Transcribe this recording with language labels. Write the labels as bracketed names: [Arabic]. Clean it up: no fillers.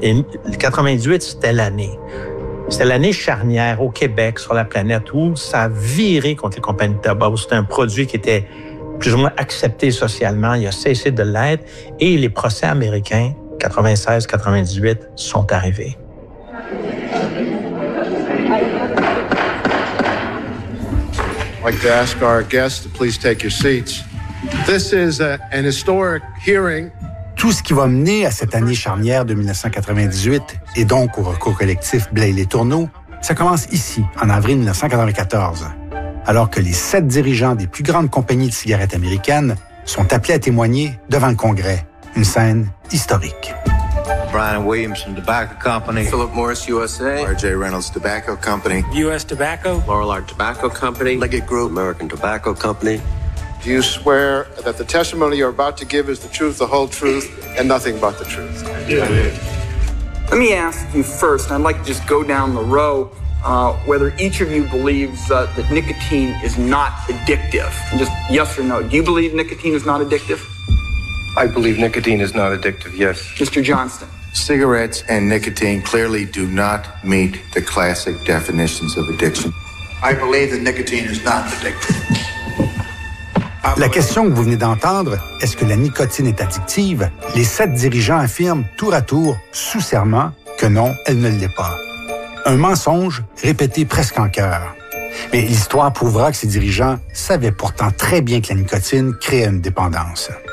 [French] Et 98, c'était l'année. C'était l'année charnière au Québec, sur la planète, où ça a viré contre les compagnies de tabac. C'était un produit qui était plus ou moins accepté socialement. Il a cessé de l'être. Et les procès américains, 96-98, sont arrivés. [English] I'd like to ask our guests to please take your seats. This is an historic hearing. [French] Tout ce qui va mener à cette année charnière de 1998 et donc au recours collectif Blais et Letourneau, ça commence ici, en avril 1994, alors que les sept dirigeants des plus grandes compagnies de cigarettes américaines sont appelés à témoigner devant le Congrès. Une scène historique. [English] Brian Williamson Tobacco Company. Philip Morris USA. R.J. Reynolds Tobacco Company. U.S. Tobacco. Laurel Art Tobacco Company. Leggett Group. American Tobacco Company. Do you swear that the testimony you're about to give is the truth, the whole truth, and nothing but the truth? Yeah. Let me ask you first, and I'd like to just go down the row, whether each of you believes that nicotine is not addictive. And just yes or no. Do you believe nicotine is not addictive? I believe nicotine is not addictive, yes. Mr. Johnston. Cigarettes and nicotine clearly do not meet the classic definitions of addiction. I believe that nicotine is not addictive. [French] La question que vous venez d'entendre, est-ce que la nicotine est addictive? Les sept dirigeants affirment tour à tour, sous serment, que non, elle ne l'est pas. Un mensonge répété presque en chœur. Mais l'histoire prouvera que ces dirigeants savaient pourtant très bien que la nicotine crée une dépendance.